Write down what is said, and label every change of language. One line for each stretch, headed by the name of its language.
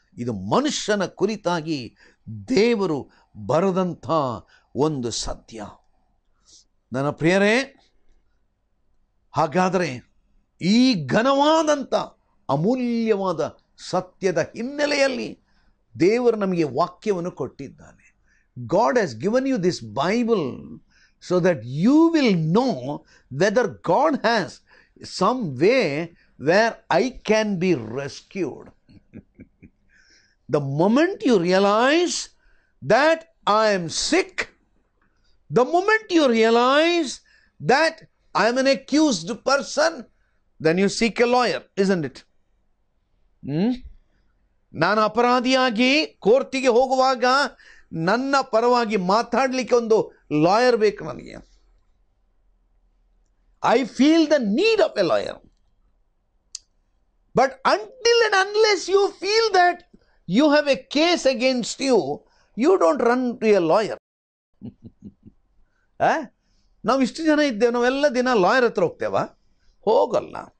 Kannada: ಇದು ಮನುಷ್ಯನ ಕುರಿತಾಗಿ ದೇವರು ಬರೆದಂಥ ಒಂದು ಸತ್ಯ. ನನ್ನ ಪ್ರಿಯರೇ, ಹಾಗಾದರೆ ಈ ಘನವಾದಂಥ ಅಮೂಲ್ಯವಾದ ಸತ್ಯದ ಹಿನ್ನೆಲೆಯಲ್ಲಿ ದೇವರು ನಮಗೆ ವಾಕ್ಯವನ್ನು ಕೊಟ್ಟಿದ್ದಾನೆ.
English: God has given you this Bible so that you will know whether God has some way where I can be rescued. The moment you realize that I am sick, the moment you realize that I am an accused person, then you seek a lawyer, isn't it?
Kannada: ನಾನು ಅಪರಾಧಿಯಾಗಿ ಕೋರ್ಟಿಗೆ ಹೋಗುವಾಗ ನನ್ನ ಪರವಾಗಿ ಮಾತಾಡಲಿಕ್ಕೆ ಒಂದು lawyer ಬೇಕು ನನಗೆ.
English: I feel the need of a lawyer. But until and unless you feel that you have a case against you, you don't run to a lawyer.
Kannada: ನಾವು ಇಷ್ಟು ಜನ ಇದ್ದೇವೆ, ನಾವೆಲ್ಲ ದಿನ ಲಾಯರ್ ಹತ್ರ ಹೋಗ್ತೇವ? ಹೋಗಲ್ಲ.